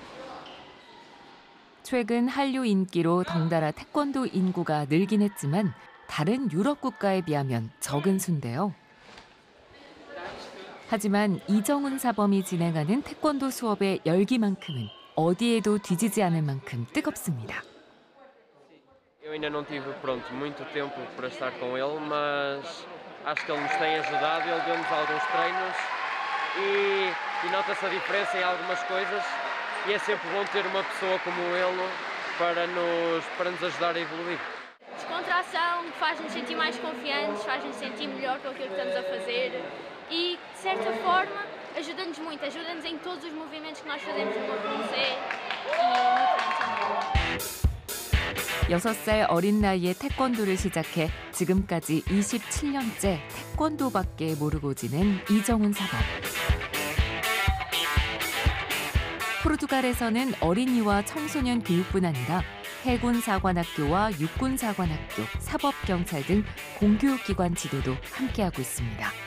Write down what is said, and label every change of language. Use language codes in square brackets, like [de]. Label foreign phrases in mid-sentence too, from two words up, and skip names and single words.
[ko] 최근 한류 인기로 덩달아 태권도 인구가 늘긴 했지만 다른 유럽 국가에 비하면 적은 수인데요. 하지만 이정훈 사범이 진행하는 태권도 수업의 열기만큼은 어디에도 뒤지지 않을 만큼 뜨겁습니다. [pt] Eu ainda não tive, muito tempo para estar com ele, mas acho que ele nos tem ajudado, ele deu-nos alguns treinos e nota-se a diferença em algumas coisas e é sempre bom ter uma pessoa como ele para nos ajudar a evoluir. Descontração faz-nos sentir mais confiantes, faz-nos sentir melhor com aquilo que estamos a fazer e, de certa forma, ajuda-nos muito, ajuda-nos em todos os movimentos que nós fazemos no corpo no Zé e no treino. [ko] 6살 어린 나이에 태권도를 시작해 지금까지 27년째 태권도밖에 모르고 지낸 이정훈 사범. 포르투갈에서는 어린이와 청소년 교육뿐 아니라 해군사관학교와 육군사관학교, 사법경찰 등 공교육기관 지도도 함께하고 있습니다.